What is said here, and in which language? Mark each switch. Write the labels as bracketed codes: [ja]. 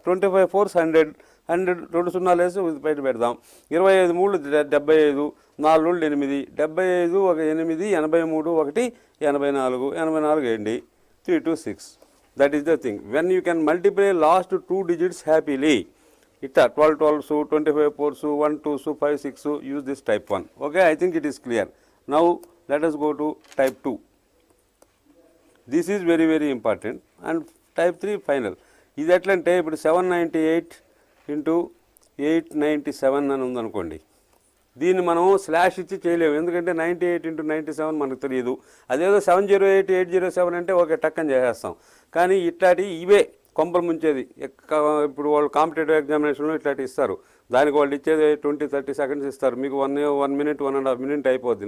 [te] 25 4s 100, 100 2 0 వేసి బయట పెడదాం. 25 3 75, 4 8, 75 1 8, 83 1 84, 84 వేయండి, 3 2 6. [en] That is the thing. When you can multiply last 2 digits happily. [te] ఇట్లా [en] 12 12s, 25 4s, 1 2s, 5 6, use this type 1. Okay, I think it is clear. Now let us go to type 2. This is very very important. And type 3 final. [te] ఇది ఎట్లంటే ఇప్పుడు 798 into 897 అని ఉందనుకోండి. దీన్ని మనం slash ఇచ్చి చేయలేము, ఎందుకంటే 98 into 97 మనకు తెలియదు. అదేదో 708 807 అంటే ఓకే టక్కని చేసేస్తాం. కానీ ఇట్లాంటి ఇవే కొంపలు ముంచేది. ఇప్పుడు వాళ్ళు కాంపిటేటివ్ ఎగ్జామినేషన్లో ఇట్లాంటి ఇస్తారు. దానికి వాళ్ళు ఇచ్చేది 20-30 seconds ఇస్తారు. మీకు 1 minute 1.5 minute అయిపోద్ది.